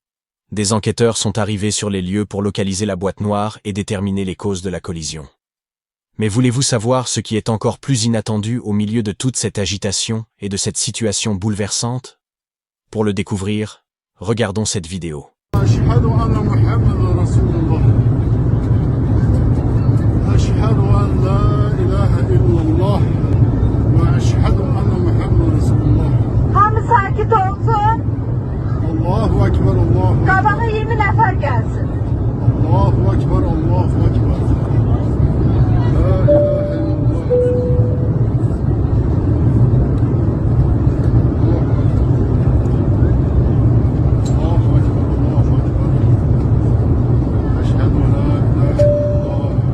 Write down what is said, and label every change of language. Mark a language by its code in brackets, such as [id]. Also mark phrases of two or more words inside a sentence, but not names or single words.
[fr] Des enquêteurs sont arrivés sur les lieux pour localiser la boîte noire et déterminer les causes de la collision. Mais voulez-vous savoir ce qui est encore plus inattendu au milieu de toute cette agitation et de cette situation bouleversante? Pour le découvrir, regardons cette vidéo. [az] Qabağa 20 nəfər gəlsin. [ar] الله أكبر، الله أكبر. لا إله إلا الله. الله أكبر، الله أكبر. أشهد أن لا إله إلا الله.